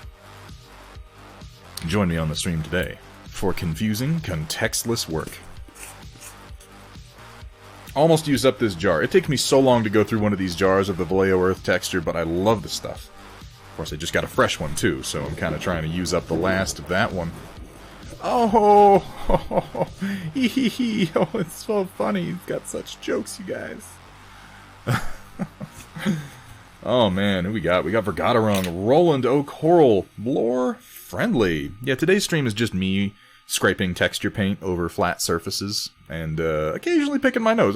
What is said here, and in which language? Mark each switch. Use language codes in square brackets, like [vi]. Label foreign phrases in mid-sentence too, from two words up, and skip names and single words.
[en] Join me on the stream today for confusing, contextless work. Almost used up this jar. It takes me so long to go through one of these jars of the Vallejo Earth texture, but I love the stuff. Of course, I just got a fresh one, too, so I'm kind of trying to use up the last of that one. Oh, hee hee hee, oh, it's so funny. He's got such jokes, you guys. Oh, man, who we got? We got Vergaderung, Roland O'Coral, Lore Friendly. Yeah, today's stream is just me scraping texture paint over flat surfaces and occasionally picking my nose.